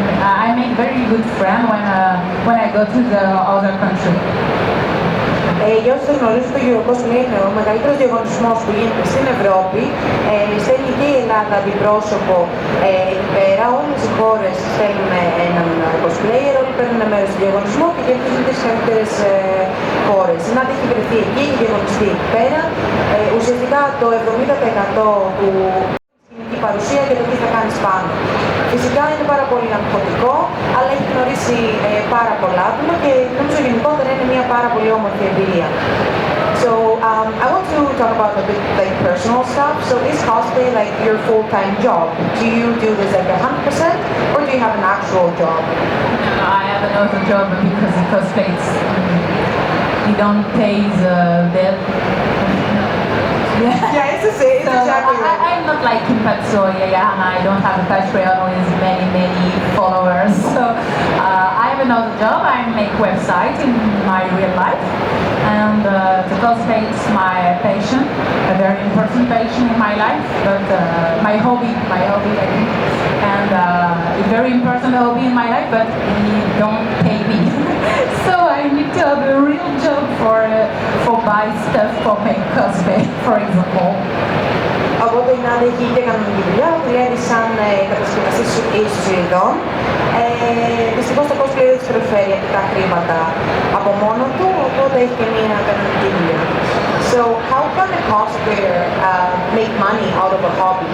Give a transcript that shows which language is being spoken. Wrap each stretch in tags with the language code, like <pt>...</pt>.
<en>I make very good friend when I go to the other country.</en> <el>Για όσους δεν γνωρίζουν, το Eurocosplay είναι ο μεγαλύτερος διαγωνισμός που γίνεται στην Ευρώπη. Στέλνει και η Ελλάδα αντιπρόσωπο εκεί πέρα. Όλες οι χώρες στέλνουν έναν cosplayer, όλοι παίρνουν μέρος στο διαγωνισμό και κερδίζουν τις καλύτερες χώρες. Η Nad έχει βρεθεί εκεί, έχει διαγωνιστεί εκεί πέρα. Ουσιαστικά το 70% του σκηνική παρουσία και το τι θα κάνεις πάνω. Φυσικά είναι πάρα πολύ αγχωτικό, αλλά έχει γνωρίσει πάρα πολλά άτομα και νομίζω γενικότερα είναι μια πάρα πολύ όμορφη εμπειρία.</el> <en>So I want to talk about a bit like personal stuff. So is cosplay like your full-time job? Do you do this like 100% or do you have an actual job? No, I have another job because the cosplay you don't pay the bill. Yeah, it's exactly right. I'm not like Kim Patsoya, and I don't have a Patreon with many followers. So I have another job. I make website in my real life, and the cosplay is my passion, a very important passion in my life, but my hobby, I think, and a very important hobby in my life, but it don't pay me. So I need to have a real job for buy stuff for make cosplay, for example.</en> <el>Οπότε η Nad έχει και κανονική δουλειά, δουλεύει σαν κατασκευαστής ιστοσελίδων. Δυστυχώς το cosplay δεν της προσφέρει αρκετά χρήματα από μόνο του, οπότε έχει και μια κανονική δουλειά.</el> <en>So how can a cosplayer make money out of a hobby?</en>